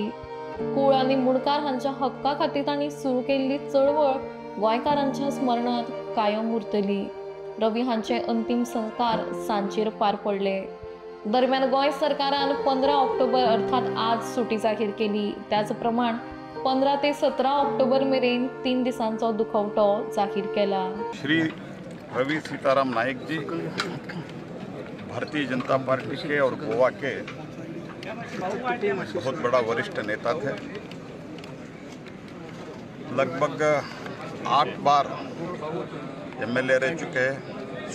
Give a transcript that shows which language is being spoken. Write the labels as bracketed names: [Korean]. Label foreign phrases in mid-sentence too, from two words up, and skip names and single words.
[Konkani] कुळ आनी मुणकार हांच्या हक्का खातीर तांणी सुरू केल्ली चळवळ गोंयकारांच्या स्मरणांत कायम उरतली। रवी हांचे अंतिम संस्कार सांजेर पार पडले। दरम्यान गोंय सरकारान 15 ऑक्टोबर अर्थात आज सुटी जाहीर केली। त्याच प्रमाण 15 ते 17 ऑक्टोबर मेरेन 3 दिसांचो दुखवटो जाहीर केला। [Hindi] श्री रवि सीताराम नायक जी भारतीय जनता पार्टी के और गोवा के बहुत बड़ा वरिष्ठ नेता थे। लगभग 8 बार एमएलए रह चुके हैं।